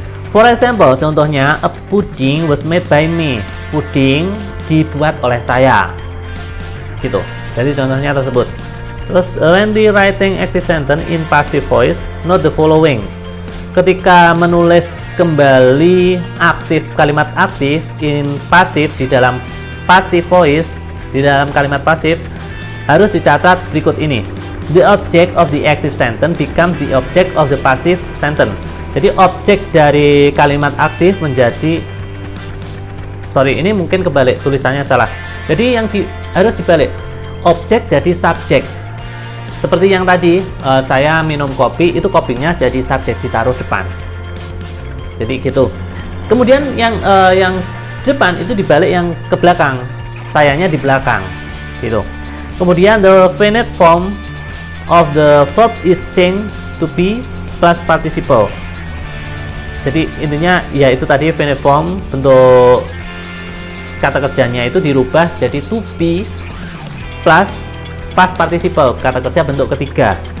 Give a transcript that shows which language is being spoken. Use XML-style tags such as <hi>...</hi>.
<en>For example,</en> <id>contohnya</id> <en>a pudding was made by me.</en> <id>Puding dibuat oleh saya. Gitu. Jadi contohnya tersebut. Terus</id> <en>when we writing active sentence in passive voice, note the following.</en> <id>Ketika menulis kembali kalimat aktif in pasif di dalam passive voice, di dalam kalimat pasif harus dicatat berikut ini.</id> <en>The object of the active sentence becomes the object of the passive sentence.</en> <id>Jadi objek dari kalimat aktif menjadi ini mungkin kebalik, tulisannya salah. Jadi harus dibalik. Objek jadi subjek. Seperti yang tadi, saya minum kopi, itu kopinya jadi subjek, ditaruh depan. Jadi gitu. Kemudian yang depan itu dibalik yang ke belakang. Sayanya di belakang. Gitu. Kemudian</id> <en>the finite form of the verb is changed to be plus participle.</en> <id>Jadi intinya ya itu tadi finite form, bentuk kata kerjanya itu dirubah jadi</id> <en>to be plus past participle,</en> <id>kata kerja bentuk ketiga.</id>